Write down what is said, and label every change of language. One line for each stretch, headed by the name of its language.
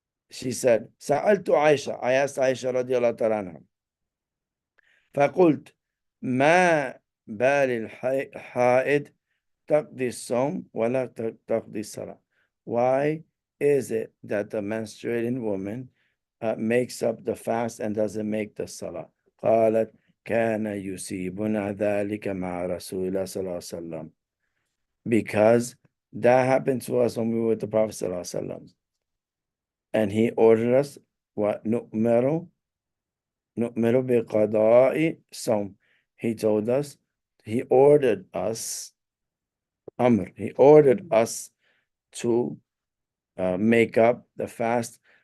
English: she said,
Arabic: سألت عائشة,
English: I asked Aisha
Arabic: رضي الله تعالى عنها, فقلت ما بال الحائض تقضي الصوم ولا تقضي الصلاة.
English: Why is it that the menstruating woman makes up the fast and doesn't make the salah?
Arabic: قالت كان يصيبنا ذلك مع رسول الله صلى الله عليه وسلم.
English: Because that happened to us when we were with the Prophet صلى الله عليه وسلم. And he ordered us, what?
Arabic: نؤمر بقضاء صوم.
English: He told us, he ordered us, Amr, he ordered us to make up the fast.